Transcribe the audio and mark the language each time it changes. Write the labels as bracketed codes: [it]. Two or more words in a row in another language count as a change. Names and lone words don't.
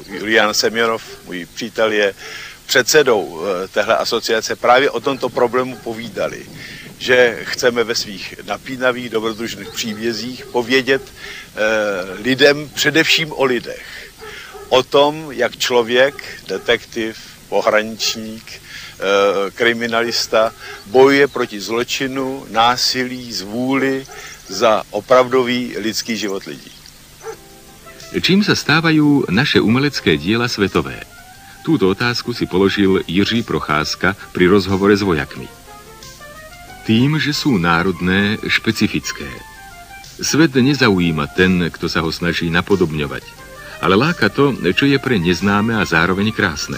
[cs] Julian Semjonov, můj přítel, je předsedou téhle asociace, právě o tomto problému povídali, že chceme ve svých napínavých dobrodružných příbězích povědět lidem především o lidech. O tom, jak člověk, detektiv, pohraničník, kriminalista bojuje proti zločinu, násilí, zvůli za opravdový lidský život lidí. [sk] Čím sa stávajú naše umelecké diela svetové? Túto otázku si položil Jiří Procházka pri rozhovore s vojakmi. Tým, že sú národné, špecifické. Svet nezaujíma ten, kto sa ho snaží napodobňovať, ale láka to, čo je pre neznáme a zároveň krásne.